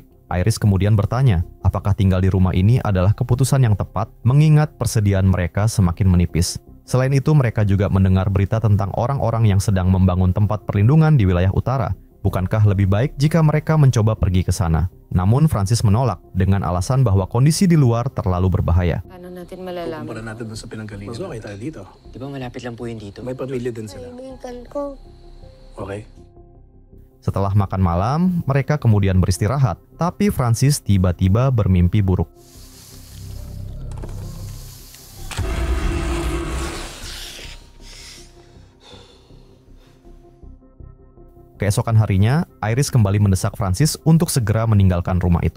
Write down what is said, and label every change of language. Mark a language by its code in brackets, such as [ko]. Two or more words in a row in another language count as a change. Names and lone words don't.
[id] Iris kemudian bertanya, apakah tinggal di rumah ini adalah keputusan yang tepat mengingat persediaan mereka semakin menipis. Selain itu, mereka juga mendengar berita tentang orang-orang yang sedang membangun tempat perlindungan di wilayah utara. Bukankah lebih baik jika mereka mencoba pergi ke sana? Namun Francis menolak dengan alasan bahwa kondisi di luar terlalu berbahaya. [tl] Paano natin malalaman? Kumpara natin dun sa pinanggalingan. Mas okay tayo dito. Di ba malapit lang po yun dito? May pamilya din sila. Kaibigan ko. Okay? [id] Setelah makan malam, mereka kemudian beristirahat. Tapi Francis tiba-tiba bermimpi buruk. Keesokan harinya, Iris kembali mendesak Francis untuk segera meninggalkan rumah itu.